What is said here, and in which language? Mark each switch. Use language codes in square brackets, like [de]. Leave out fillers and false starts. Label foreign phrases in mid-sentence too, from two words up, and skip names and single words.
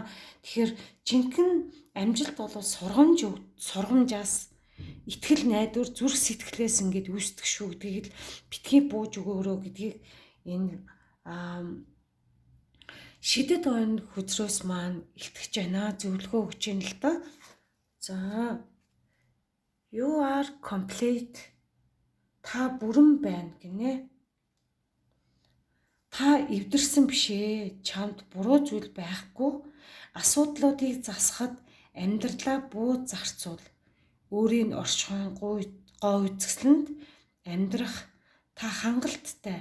[mn] Тэгэхээр жинхэнэ амжилт бол сургамжаас итгэл найдвар зүрх сэтгэлээс ингээд үүсдэг шүү гэдгийг битгий бууж өгөөрөө гэдгийг энэ шидэт ойн хүзрөөс маань илтгэж байна. Зөвлөгөө өгч юм л да. За [en] you are complete. [mn] Та бүрэн байна гинэ. Та эвдэрсэн бишээ. Чамд буруу зүйл байхгүй. Асуудлуудыг засахад амьдралаа бууд зарцуул. Өөрийн оршихуйн гоо үзэсгэлэнд амьдрах та хангалттай.